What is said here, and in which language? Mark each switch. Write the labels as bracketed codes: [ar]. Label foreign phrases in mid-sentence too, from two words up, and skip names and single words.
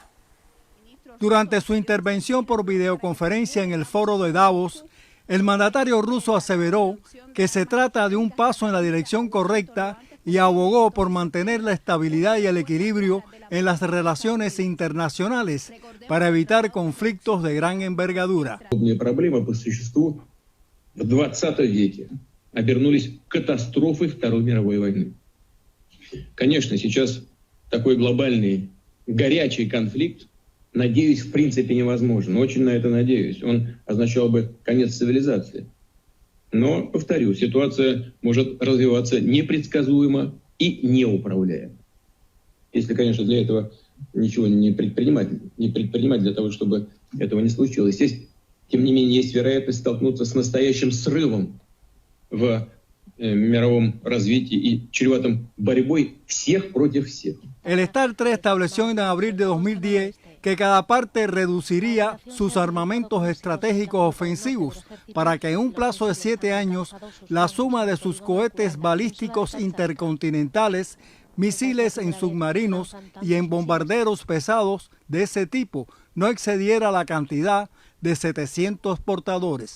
[es] Durante su intervención por videoconferencia en el foro de Davos, el mandatario ruso aseveró que se trata de un paso en la dirección correcta y abogó por mantener la estabilidad y el equilibrio en las relaciones internacionales para evitar conflictos de gran envergadura. [ru] Проблемы по существу в 20 веке обернулись катастрофой Второй мировой войны. Конечно, сейчас такой глобальный горячий конфликт, надеюсь, в принципе невозможен. Очень на это надеюсь. Он означал бы конец цивилизации. Но, повторю, ситуация может развиваться непредсказуемо и неуправляемо. Если, конечно, для этого ничего не предпринимать для того, чтобы этого не случилось. Здесь, тем не менее, есть вероятность столкнуться с настоящим срывом в мировом развитии и чреватым борьбой всех против всех. [es] El START 3 estableció en abril de 2010 que cada parte reduciría sus armamentos estratégicos ofensivos para que en un plazo de 7 años la suma de sus cohetes balísticos intercontinentales, misiles en submarinos y en bombarderos pesados de ese tipo no excediera la cantidad de 700 portadores.